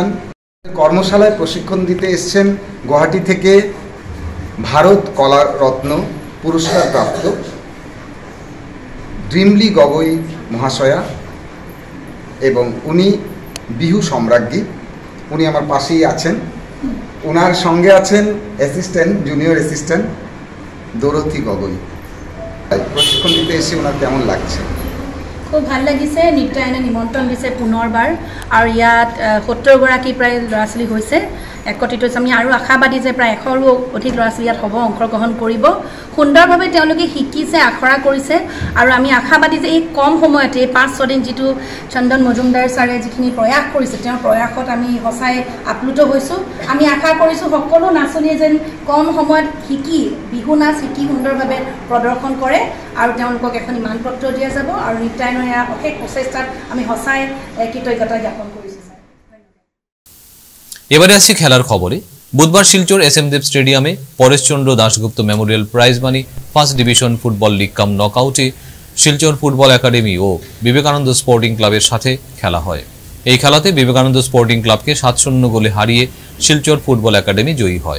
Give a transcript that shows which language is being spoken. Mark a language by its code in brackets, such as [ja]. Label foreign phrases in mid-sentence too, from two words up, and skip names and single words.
[bn] কর্মশালায় প্রশিক্ষণ দিতে এসছেন গুয়াহাটি থেকে ভারত কলারত্ন পুরস্কার প্রাপ্ত ডিমলি গগৈ মহাশয়া, এবং উনি বিহু সম্রাজ্ঞী। উনি আমার পাশেই আছেন। ওনার সঙ্গে আছেন অ্যাসিস্ট্যান্ট, [en] junior assistant [bn] দৌরথী গগৈ। প্রশিক্ষণ দিতে এসে ওনার কেমন লাগছে? [as] খুব ভাল লাগিছে। নৃত্যায়নে নিমন্ত্ৰণ দিছে পুনৰবাৰ, আৰু ইয়াত 70গৰাকী প্ৰায় ল'ৰা ছোৱালী হৈছে, একত্ৰিত হৈছে। আমি আৰু আশাবাদী যে প্ৰায় 100ৰো অধিক ল'ৰা ছোৱালী ইয়াত হ'ব, অংশগ্ৰহণ কৰিব। সুন্দৰভাৱে তেওঁলোকে শিকিছে, আখৰা কৰিছে, আৰু আমি আশাবাদী যে এই কম সময়তে 5-6 দিন যিটো চন্দন মজুমদাৰ ছাৰে যিখিনি প্ৰয়াস কৰিছে, তেওঁৰ প্ৰয়াসত আমি সঁচাই আপ্লুত হৈছোঁ। আমি আশা কৰিছোঁ সকলো নাচনীয়ে যেন কম সময়ত শিকি বিহু নাচ শিকি সুন্দৰভাৱে প্ৰদৰ্শন কৰে, আৰু তেওঁলোকক এখন মানপত্ৰ দিয়া যাব। আৰু নৃত্যায়নৰ অশেষ প্ৰচেষ্টাত আমি সঁচাই কৃতজ্ঞতা জ্ঞাপন কৰিছোঁ। [bn] এবারে আসছি খেলার খবরে। বুধবার শিলচর এস এম দেব স্টেডিয়ামে পরেশচন্দ্র দাশগুপ্ত মেমোরিয়াল প্রাইজ মানি ফার্স্ট ডিভিশন ফুটবল লিগ কাম নকআউটে শিলচর ফুটবল একাডেমি ও বিবেকানন্দ স্পোর্টিং ক্লাবের সাথে খেলা হয়। এই খেলাতে বিবেকানন্দ স্পোর্টিং ক্লাবকে 7-0 গোলে হারিয়ে শিলচর ফুটবল একাডেমি জয়ী হয়।